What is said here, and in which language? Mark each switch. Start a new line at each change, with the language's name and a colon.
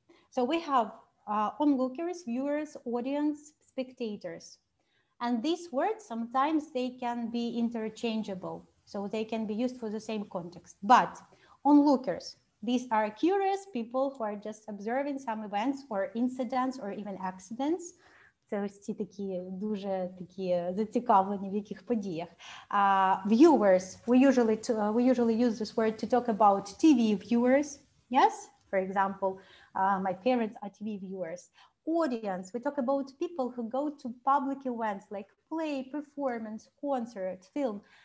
English: So we have onlookers, viewers, audience, spectators. And these words, sometimes they can be interchangeable. So they can be used for the same context. But onlookers, these are curious people who are just observing some events or incidents or even accidents.
Ukrainian: Це ось ці такі дуже такі зацікавлені в яких подіях.
English: Viewers, we usually use this word to talk about TV viewers. Yes, for example, my parents are TV viewers. Audience, we talk about people who go to public events like play, performance, concert, film.